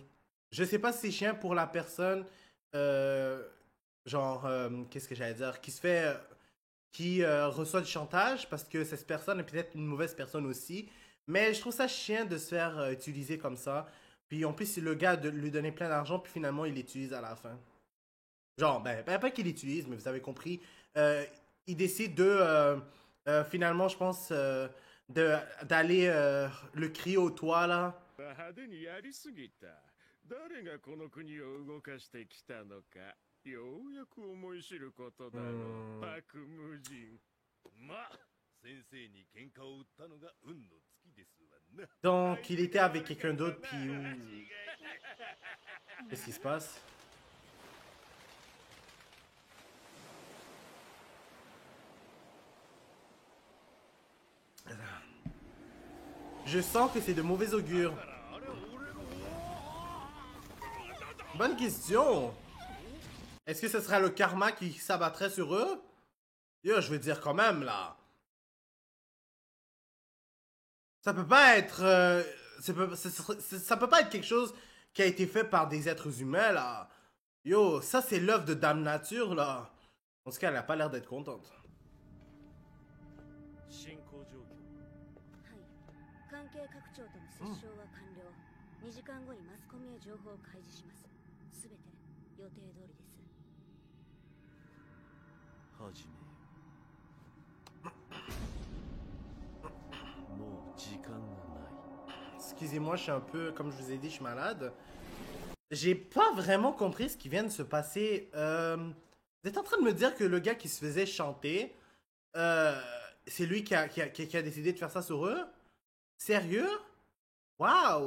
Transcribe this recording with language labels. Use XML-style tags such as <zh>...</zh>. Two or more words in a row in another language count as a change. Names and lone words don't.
<fr>Je sais pas si c'est chiant pour la personne, euh, genre, qu'est-ce que j'allais dire, qui se fait, qui reçoit du chantage, parce que cette personne est peut-être une mauvaise personne aussi, mais je trouve ça chiant de se faire utiliser comme ça. Puis en plus, c'est le gars de lui donner plein d'argent, puis finalement, il l'utilise à la fin. Genre, pas qu'il l'utilise, mais vous avez compris. Il décide de, finalement, je pense, d'aller le crier au toit, là.</fr> <ja>派手にやりすぎた。誰がこの国を動かしてきたのか、ようやく思い知ることだろう。パク無人。まあ、先生に喧嘩を売ったのが運の尽きですわな。</ja> <fr>Donc, il était avec quelqu'un d'autre, puis qu'est-ce qui se passe? Je sens que c'est de mauvais augure. Bonne question. Est-ce que ce sera le karma qui s'abattrait sur eux? Yo, je veux dire quand même, là. Ça peut pas être... ça peut pas être quelque chose qui a été fait par des êtres humains, là. Yo, ça c'est l'œuvre de Dame Nature, là. En tout cas, elle a pas l'air d'être contente.</fr> <ja>進行状況。はい。関係各庁との折衝は完了。2時間後にマスコミへ情報を開示します。すべて予定通りです。はじめ。</ja> <fr>excusez-moi, je suis un peu, comme je vous ai dit, je suis malade. J'ai pas vraiment compris ce qui vient de se passer. Vous êtes en train de me dire que le gars qui se faisait chanter, euh, c'est lui qui a décidé de faire ça sur eux? Sérieux? Waouh!</fr>